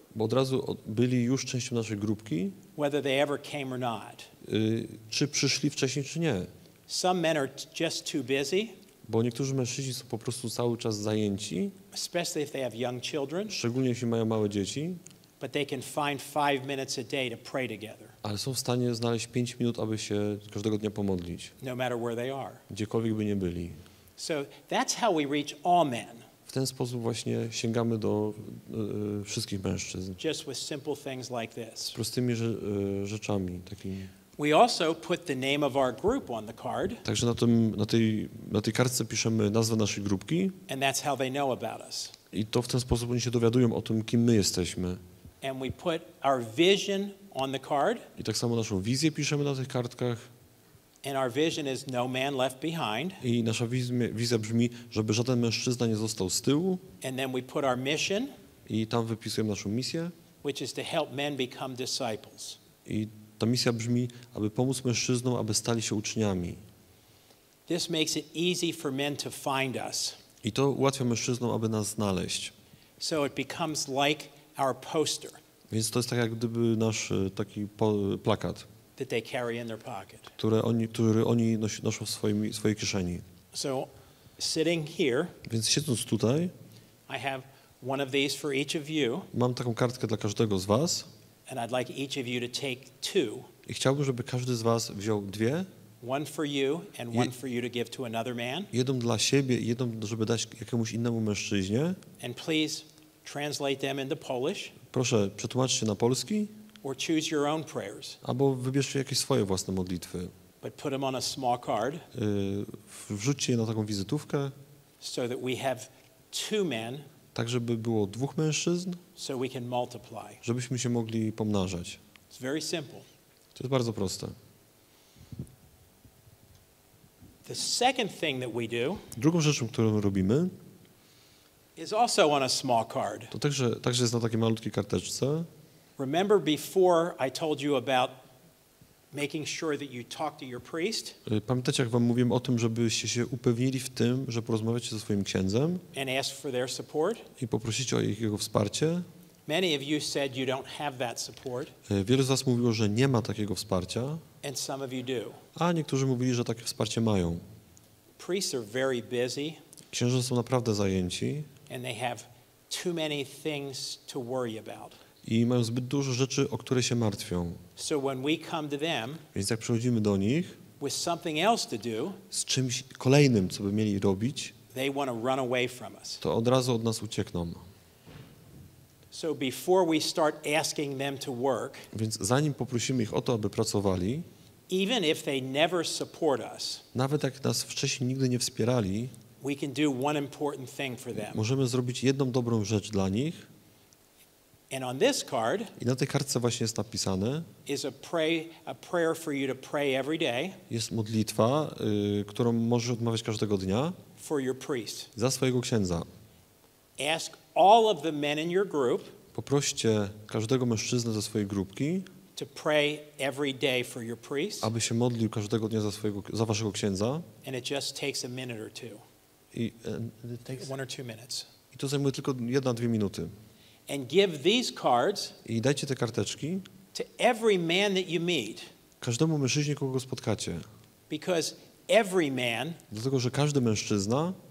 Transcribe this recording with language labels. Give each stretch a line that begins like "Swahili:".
Polish: bo od razu byli już częścią naszej grupki,
English: whether they ever came or not.
Polish: czy przyszli wcześniej, czy nie.
English: Some men are just too busy,
Polish: Bo niektórzy mężczyźni są po prostu cały czas zajęci,
English: especially if they have young children,
Polish: szczególnie jeśli mają małe dzieci,
English: but they can find 5 minutes a day to pray together,
Polish: ale są w stanie znaleźć 5 minut, aby się każdego dnia pomodlić,
English: no matter where they are.
Polish: gdziekolwiek by nie byli.
English: So that's how we reach all men,
Polish: W ten sposób właśnie sięgamy do wszystkich mężczyzn.
English: just with simple things like this.
Polish: Prostymi rzeczami takimi.
English: We also put the name of our group on the card,
Polish: Także na tej kartce piszemy nazwę naszej grupki
English: and that's how they know about us.
Polish: i to w ten sposób oni się dowiadują o tym, kim my jesteśmy.
English: And we put our vision on the card,
Polish: I tak samo naszą wizję piszemy na tych kartkach
English: and our vision is no man left behind.
Polish: i nasza wizja brzmi, żeby żaden mężczyzna nie został z tyłu
English: And then we put our mission,
Polish: i tam wypisujemy naszą misję
English: which is to help men become disciples.
Polish: i ta misja brzmi, aby pomóc mężczyznom, aby stali się uczniami.
English: This makes it easy for men to find us.
Polish: I to ułatwia mężczyznom, aby nas znaleźć.
English: So it becomes like our poster
Polish: Więc to jest tak jak gdyby nasz taki plakat,
English: that they carry in their pocket.
Polish: który oni noszą w swojej kieszeni.
English: So sitting here,
Polish: Więc siedząc tutaj,
English: I have one of these for each of you,
Polish: mam taką kartkę dla każdego z was
English: and I'd like each of you to take 2,
Polish: i chciałbym, żeby każdy z was wziął 2,
English: one for you and one for you to give to another man.
Polish: jedną dla siebie i jedną, żeby dać jakiemuś innemu mężczyźnie.
English: And please translate them into Polish
Polish: Proszę, przetłumaczcie na polski,
English: or choose your own prayers,
Polish: albo wybierzcie jakieś swoje własne modlitwy.
English: but put them on a small card
Polish: Wrzućcie je na taką wizytówkę,
English: so that we have 2 men
Polish: tak żeby było 2 mężczyzn,
English: so we can multiply.
Polish: żebyśmy się mogli pomnażać.
English: It's very simple.
Polish: To jest bardzo proste.
English: The second thing that we do
Polish: Drugą rzeczą, którą robimy,
English: is also on a small card.
Polish: to także jest na takiej malutkiej karteczce.
English: Remember before I told you about making sure that you talk to your priest
Polish: Pamiętacie, jak wam mówiłem o tym, żebyście się upewnili w tym, że porozmawiacie ze swoim księdzem
English: and ask for their support?
Polish: i poprosicie o jego wsparcie?
English: Many of you said you don't have that support,
Polish: Wielu z was mówiło, że nie ma takiego wsparcia,
English: and some of you do.
Polish: a niektórzy mówili, że takie wsparcie mają.
English: Priests are very busy,
Polish: Księża są naprawdę zajęci
English: and they have too many things to worry about.
Polish: i mają zbyt dużo rzeczy, o które się martwią.
English: So when we come to them
Polish: Więc jak przychodzimy do nich
English: with something else to do,
Polish: z czymś kolejnym, co by mieli robić,
English: they want to run away from us.
Polish: to od razu od nas uciekną.
English: So before we start asking them to work,
Polish: Więc zanim poprosimy ich o to, aby pracowali,
English: even if they never support us,
Polish: nawet jak nas wcześniej nigdy nie wspierali,
English: we can do one important thing for them.
Polish: możemy zrobić jedną dobrą rzecz dla nich.
English: And on this card
Polish: I na tej kartce właśnie jest napisane,
English: is a prayer for you to pray every day
Polish: jest modlitwa, którą możesz odmawiać każdego dnia
English: for your priest.
Polish: za swojego księdza.
English: Ask all of the men in your group
Polish: Poproście każdego mężczyznę ze swojej grupki,
English: to pray every day for your priest,
Polish: aby się modlił każdego dnia za waszego księdza.
English: and it just takes a minute or two,
Polish: I
English: 1 or 2 minutes.
Polish: to zajmuje tylko 1-2 minuty.
English: And give these cards
Polish: I dajcie te karteczki
English: to every man that you meet,
Polish: każdemu mężczyźnie, kogo spotkacie.
English: because every man
Polish: Dlatego, że każdy mężczyzna